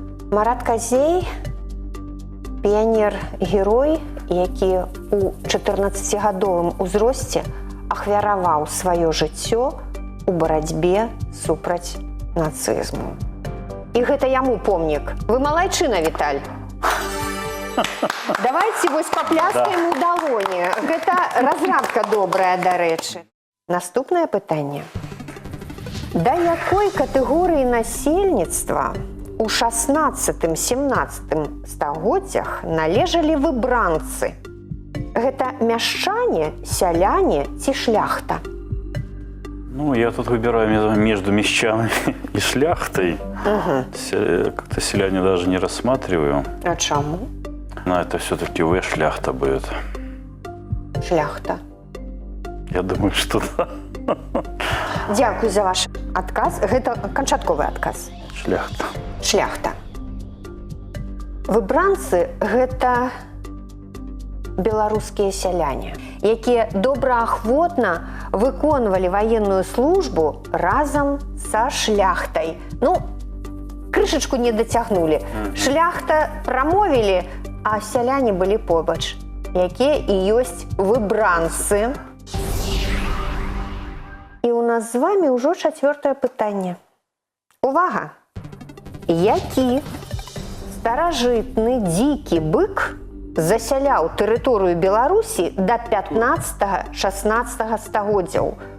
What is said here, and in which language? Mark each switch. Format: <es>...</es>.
<be>Марат Казей – піянер-герой, які у 14-гадовым узросце ахвяраваў сваё жыццё у барацьбе супраць нацызму. І гэта яму помнік. Вы малайчына, Віталь. Давайте вось папляскаем у далоні. Гэта разрадка добрая, дарэчы. Наступнае пытанне. Да якой катэгорыі насельніцтва у 16-17 стагоддзях належалі выбранцы? Гэта мяшчане, сяляне ці шляхта?</be> <ru>Ну, я тут выбираю между мещанами и шляхтой. Как-то селяне даже не рассматриваю.</ru> <be>А чаму?</be> <ru>Но это все-таки шляхта будет. Шляхта. Я думаю, что да.</ru> <be>Дзякуй за ваш адказ. Гэта канчатковы адказ. Шляхта. Шляхта. Выбранцы – гэта беларускія сяляне, якія добраахвотна выконвалі ваенную службу разам са шляхтай. Ну, крышачку не дацягнулі. Шляхта прамовілі, а сяляне былі побач, якія і ёсць выбранцы. І у нас з вамі ўжо 4-е пытанне. Увага! Які старажытны дзікі бык засяляў тэрыторыю Беларусі да 15-16 стагоддзяў?</be>